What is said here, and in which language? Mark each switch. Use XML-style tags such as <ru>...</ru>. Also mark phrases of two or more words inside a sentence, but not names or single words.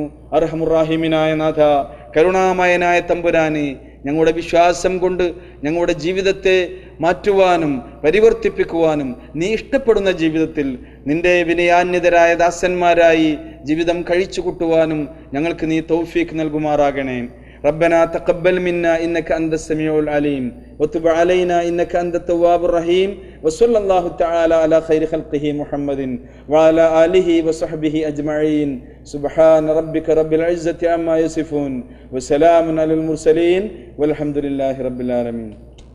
<ml>അർഹമുറാഹിമിനായ നാഥ, കരുണാമയനായ തമ്പുരാനെ, ഞങ്ങളുടെ വിശ്വാസം കൊണ്ട് ഞങ്ങളുടെ ജീവിതത്തെ മാറ്റുവാനും പരിവർത്തിപ്പിക്കുവാനും നീ ഇഷ്ടപ്പെടുന്ന ജീവിതത്തിൽ നിന്റെ വിനയാന്യതരായ ദാസന്മാരായി ജീവിതം കഴിച്ചു കൂട്ടുവാനും ഞങ്ങൾക്ക് നീ തൗഫീഖ് നൽകുമാറാകണേ.</ml> <ar>ربنا تقبل منا إنك أنت السميع العليم وتب علينا إنك أنت التواب الرحيم وصلى الله تعالى على خير خلقه محمد وعلى آله وصحبه أجمعين سبحان ربك رب العزة عما يصفون وسلام على المرسلين والحمد لله رب العالمين.</ar>